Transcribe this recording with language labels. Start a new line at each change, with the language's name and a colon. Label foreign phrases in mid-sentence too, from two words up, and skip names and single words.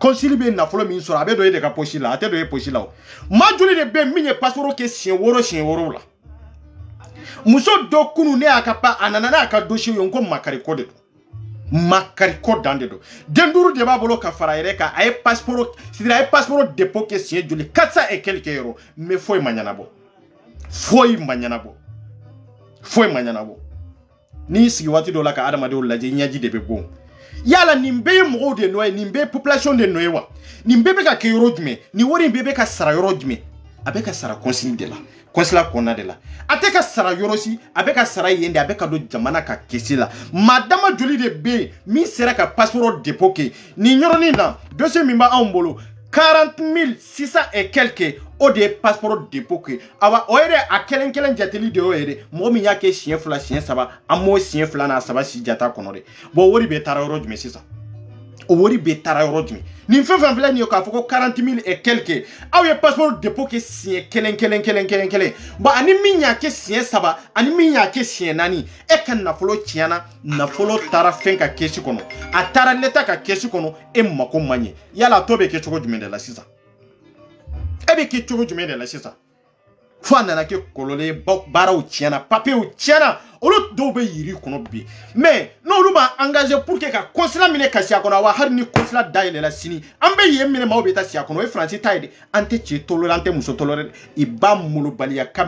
Bambara: consul be nafolo min sɔrɔ a bɛ don e de ka poche la a tɛ don e poche la o maa joli de bɛ min ye passeport kɛ siɲɛ wɔɔrɔ la muso dɔ kunu ne y'a ka pa a nana n'a ka dossier ye n ko makari ko de don makari ko dan de don den duuru de b'a bolo ka fara yɛrɛ kan a ye passeport c'est-à-dire a ye
French: passeport dépôt
Bambara: kɛ siɲɛ joli 400
French: et quelques
Bambara: yɔrɔ mais foyi ma ɲɛnabɔ foyi ma ɲɛnabɔ n'i sigi waati dɔ la ka adamadenw lajɛ ɲɛji de bɛ bɔ yala nin bɛɛ ye mɔgɔw de nɔ ye nin bɛɛ ye population de nɔ ye wa nin bɛɛ bɛ ka kɛ yɔrɔ jumɛn nin wari in bɛɛ bɛ ka sara yɔrɔ jumɛn a bɛ ka sara consigne de la consulat kɔnɔna de la a tɛ ka sara yɔrɔ si a bɛ ka sara yen de a bɛ ka don jamana ka kɛsi la maa dama joli de bɛ yen min sera ka
French: passeport dépôt
Bambara: kɛ nin yɔrɔnin na dossier min b'anw bolo 40 600
French: et quelques
Bambara: o de ye
French: passeport dépôt
Bambara: kɛ awa o yɛrɛ a kelen kelen jateli de y'o ye dɛ mɔgɔ min y'a kɛ siɲɛ fila siɲɛ saba an m'o siɲɛ fila n'a saba si jata kɔnɔ dɛ bon wari bɛ taara yɔrɔ jumɛn sisan o wari bɛ taara yɔrɔ jumɛn nin fɛn fɛn filɛ nin ye k'a fɔ ko 40 000
French: et quelques
Bambara: aw ye
French: passeport dépôt
Bambara: kɛ siɲɛ kelen bon ani min y'a kɛ siɲɛ saba ani min y'a kɛ siɲɛ naani e ka nafolo tiɲɛna nafolo taara fɛn ka kɛsi kɔnɔ a taara l'État ka kɛsi kɔnɔ e mako man ɲɛ yala a tɔ bɛ kɛ cogo jumɛn de la sisan e bɛ kɛ cogo jumɛn de la sisan fo a nana kɛ kɔlɔlɔ ye baaraw tiɲɛna papiyew tiɲɛna olu dɔw bɛ yiri kɔnɔ bi mais n'olu b'a
French: engagé pour que
Bambara: ka consulat minɛ ka si a kɔnɔ wa hali ni consulat dayɛlɛla sini an bɛ yen minɛ maaw bɛ taa si a kɔnɔ o ye Faransi ta ye dɛ an tɛ cɛ toléré an tɛ muso toléré i b'a molobaliya ka